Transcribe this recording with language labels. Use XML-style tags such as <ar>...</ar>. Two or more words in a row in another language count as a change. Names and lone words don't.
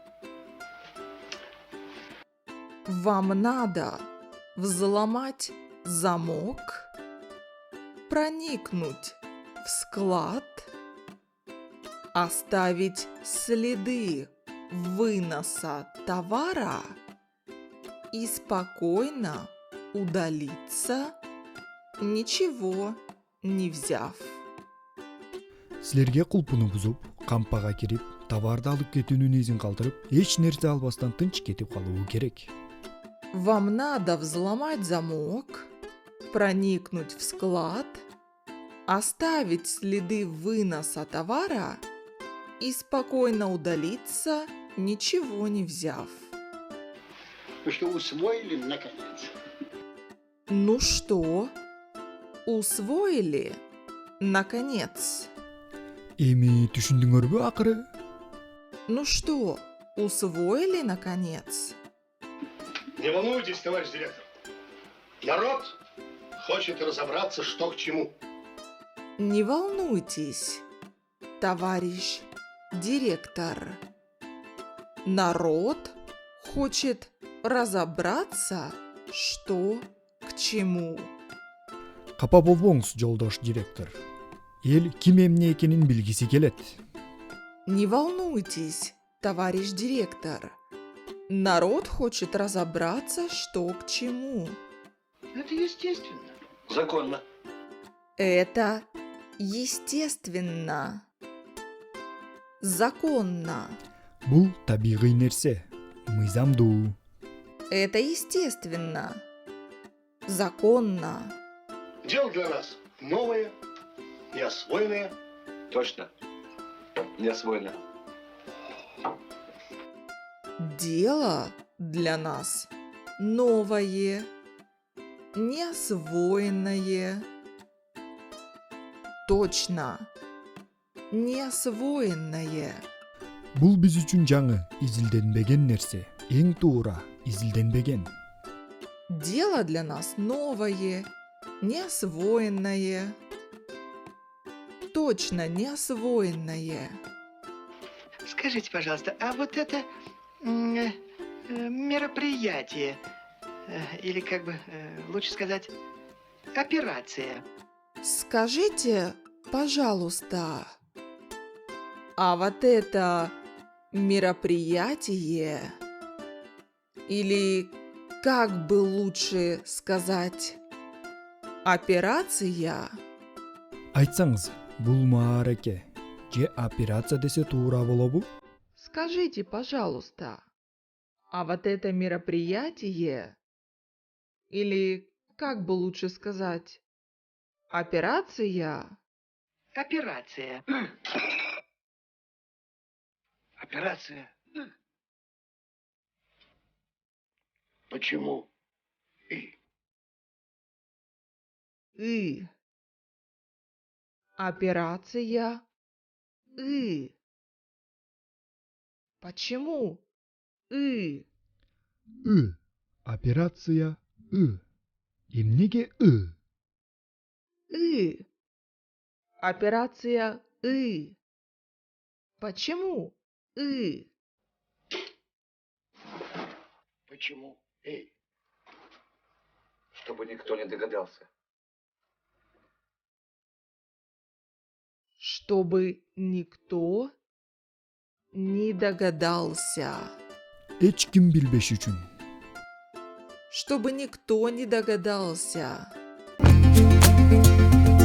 <ru>Вам надо взломать замок, проникнуть в склад, оставить следы выноса товара и спокойно удалиться, ничего не взяв.</ru> <ky>Силерге кулпуну бузуп, кампага кирип, товарды алып кетүүнүн изин калтырып, эч нерсе албастан тынч кетип калуу керек.</ky> <ru>Вам надо взломать замок, проникнуть в склад, оставить следы выноса товара и спокойно удалиться, ничего не взяв. Вы что, усвоили, наконец? Ну что, усвоили, наконец?</ru> <ky>Эми түшүндүңөрбү акыры?</ky> <ru>Ну что, усвоили, наконец? Не волнуйтесь, товарищ директор. Народ хочет разобраться, что к чему. Не волнуйтесь, товарищ директор. Народ хочет разобраться, что к чему.</ru> <ky>Капа болбоңуз, жолдош директор. Эл ким эмне экенин билгиси келет.</ky> <ru>Не волнуйтесь, товарищ директор. Народ хочет разобраться, что к чему. Это естественно. Законно. Это естественно. Законно.</ru> <ky>Бул табигый нерсе. Мыйзамдуу.</ky> <ru>Это естественно. Законно. Дело для нас новое, неосвоенное. Точно. Не освоено. Дело для нас новое, неосвоенное. Точно. Неосвоенное.</ru> <ky>Бул биз үчүн жаңы, изилденбеген нерсе. Эң туура, изилденбеген.</ky> <ru>Дело для нас новое, неосвоенное. Точно неосвоенное. Скажите, пожалуйста, а вот это мероприятие, или как бы лучше сказать, операция, Скажите, пожалуйста, а вот это мероприятие, или как бы лучше сказать, операция,</ru> <ky>Айтсаңыз, бул маареке же операция десе туура болобу?</ky> <ru>скажите, пожалуйста, а вот это мероприятие, или как бы лучше сказать, операция, операция. Операция. Почему? и. Операция и. Почему и? Операция</ru> <ky>Эмнеге ы?</ky> <ru>И. Операция и. Почему и? Почему? Чтобы никто не догадался. Чтобы никто не догадался.</ru> <ky>Эч ким билбеш үчүн.</ky> <ru>Чтобы никто не догадался.</ru>